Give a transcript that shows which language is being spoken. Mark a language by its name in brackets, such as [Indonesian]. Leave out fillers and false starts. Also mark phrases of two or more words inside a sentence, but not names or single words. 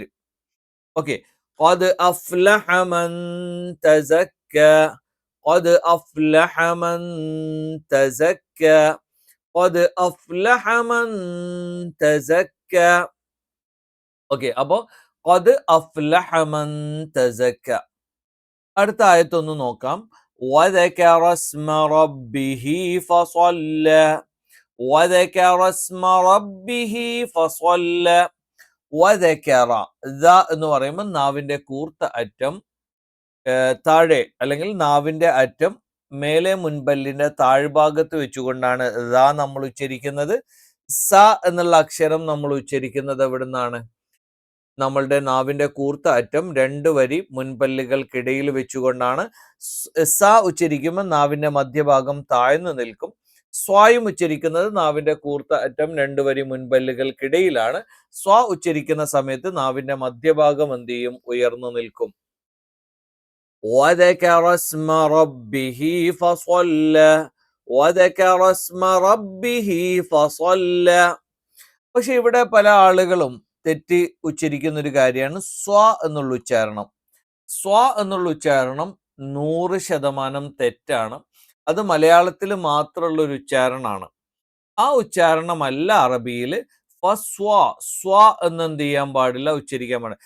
[Arabic] ഓക്കെ, قد أفلح من تزكى، قد أفلح من تزكى، قد أفلح من تزكى. [Malayalam] ഓക്കെ, അപ്പോ [Arabic] قد أفلح من تزكى. [Malayalam] അടുത്ത ആയത്തൊന്ന് നോക്കാം. [Arabic] وذكر اسم ربه فصلى, وذكر اسم ربه فصلى, وذكر, [Malayalam] എന്ന് പറയുമ്പോൾ നാവിന്റെ കൂർത്ത അറ്റം താഴെ അല്ലെങ്കിൽ നാവിന്റെ അറ്റം മേലെ മുൻപല്ലിന്റെ താഴ്ഭാഗത്ത് വെച്ചുകൊണ്ടാണ് നമ്മൾ ഉച്ചരിക്കുന്നത്. സ എന്നുള്ള അക്ഷരം നമ്മൾ ഉച്ചരിക്കുന്നത് എവിടുന്നാണ്? നമ്മളുടെ നാവിന്റെ കൂർത്ത അറ്റം രണ്ട് വരി മുൻപല്ലുകൾക്കിടയിൽ വെച്ചുകൊണ്ടാണ്. സ ഉച്ചരിക്കുമ്പോൾ നാവിന്റെ മധ്യഭാഗം താഴ്ന്നു നിൽക്കും. സ്വായും ഉച്ചരിക്കുന്നത് നാവിന്റെ കൂർത്ത അറ്റം രണ്ട് വരി മുൻപല്ലുകൾക്കിടയിലാണ്. സ്വ ഉച്ചരിക്കുന്ന സമയത്ത് നാവിന്റെ മധ്യഭാഗം എന്ത് ചെയ്യും? ഉയർന്നു നിൽക്കും. [Arabic] وذكر اسم ربه فصلى, وذكر اسم ربه فصلى. [Malayalam] പക്ഷെ ഇവിടെ പല ആളുകളും തെറ്റി ഉച്ചരിക്കുന്ന ഒരു കാര്യമാണ് സ്വ എന്നുള്ള ഉച്ചാരണം. സ്വ എന്നുള്ള ഉച്ചാരണം 100% തെറ്റാണ്. അത് മലയാളത്തിൽ മാത്രമുള്ള ഒരു ഉച്ചാരണമാണ്. ആ ഉച്ചാരണമല്ല അറബിയിൽ. ഫസ്വ, സ്വ എന്ന് എന്ത് ചെയ്യാൻ പാടില്ല? ഉച്ചരിക്കാൻ പാടില്ല.